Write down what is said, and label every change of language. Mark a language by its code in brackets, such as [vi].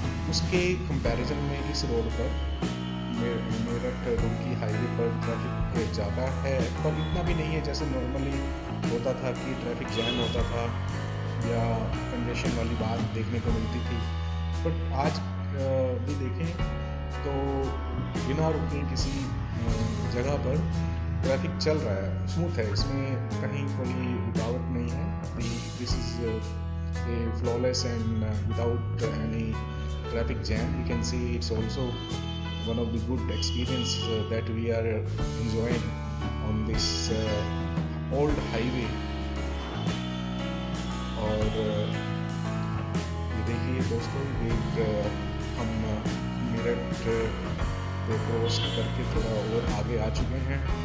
[hi] उसके कंपैरिजन में इस रोड पर मेरठ रुड़की हाईवे पर ट्रैफिक ज़्यादा है, पर इतना भी नहीं है जैसे नॉर्मली होता था कि ट्रैफिक जैम होता था या कंजेशन वाली बात देखने को मिलती थी। बट आज भी देखें तो बिना रुके किसी जगह पर ट्रैफिक चल रहा है, स्मूथ है, इसमें कहीं कोई रुकावट नहीं है। [en] This is a flawless and without any traffic jam. You can see it's also one of the good experience that we are enjoying on this old highway. [hi] और ये देखिए दोस्तों, एक हम मेरठ को क्रॉस करके थोड़ा और आगे आ चुके हैं।